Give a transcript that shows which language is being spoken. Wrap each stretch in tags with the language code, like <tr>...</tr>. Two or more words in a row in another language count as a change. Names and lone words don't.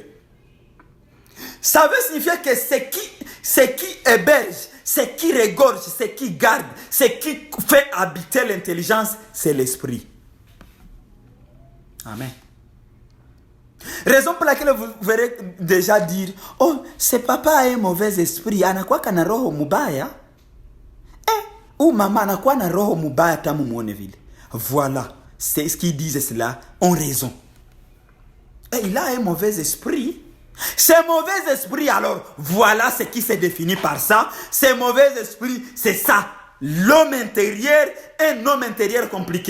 <fr>Ça veut signifier que ce qui héberge, ce qui regorge, ce qui garde, ce qui fait habiter l'intelligence, c'est l'esprit. Amen. Raison pour laquelle vous verrez déjà dire, oh, ce papa a un mauvais esprit,</fr> <sw>anakuwa kana roho mubaya.</sw> <fr>Ou maman</fr> <sw>anakuwa na roho mubaya tamu muone vile.</sw> <fr>Voilà, c'est ce qu'ils disent cela, ont raison. Et il a un mauvais esprit. Ce mauvais esprit, alors, voilà ce qui se définit par ça. Ce mauvais esprit, c'est ça. L'homme intérieur, un homme intérieur compliqué.</fr>